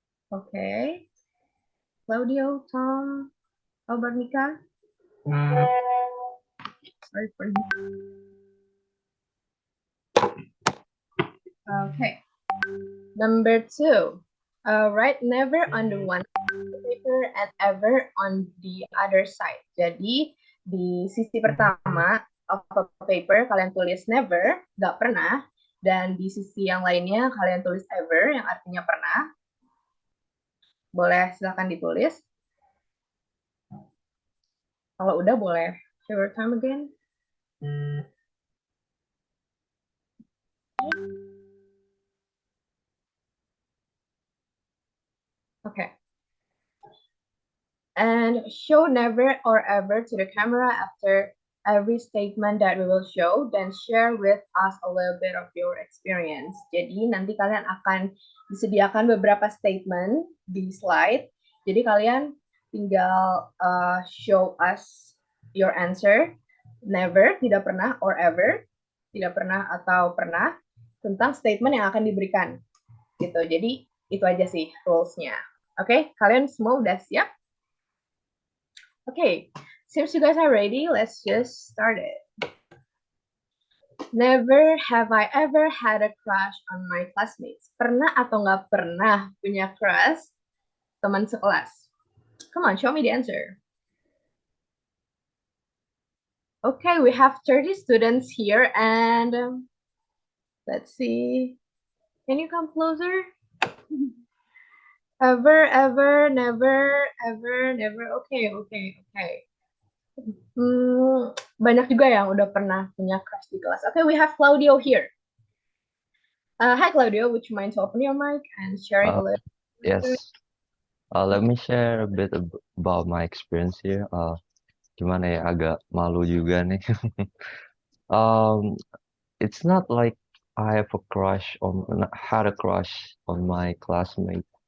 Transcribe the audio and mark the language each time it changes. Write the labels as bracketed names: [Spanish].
[English] Okay. Claudio, Tom, how about Mika? Sorry for you. Okay. Number 2. Write never on the one paper and ever on the other side. [Indonesian] Jadi di sisi pertama [English] of a paper [Indonesian] kalian tulis never, nggak pernah, dan di sisi yang lainnya kalian tulis ever, yang artinya pernah. Boleh silakan ditulis. Kalau udah boleh [English] show your time again. Okay. And show never or ever to the camera after every statement that we will show, then share with us a little bit of your experience. [Indonesian] Jadi nanti kalian akan disediakan beberapa statement di slide. Jadi kalian tinggal [English] show us your answer. [Indonesian] Never, tidak pernah, [English] or ever, [Indonesian] tidak pernah atau pernah, tentang statement yang akan diberikan. Gitu. Jadi itu aja sih rules-nya. Oke, kalian semua udah siap? [English] Okay, since you guys are ready, let's just start it. Never have I ever had a crush on my classmates. [Indonesian] Pernah atau nggak pernah punya crush teman sekelas? [English] Come on, show me the answer. Okay, we have 30 students here and let's see. Can you come closer? Ever, ever, never, ever, never. Oke, oke, oke. [Indonesian] Banyak juga yang udah pernah punya crush di kelas. [English] Okay, we have Claudio here. Hi Claudio, would you mind to open your mic and sharing a Uh, little? yes. Let me share a bit about my experience here. [Indonesian] Gimana ya, agak malu juga nih. [English] Um, it's not like I have a crush on had a crush on my classmate.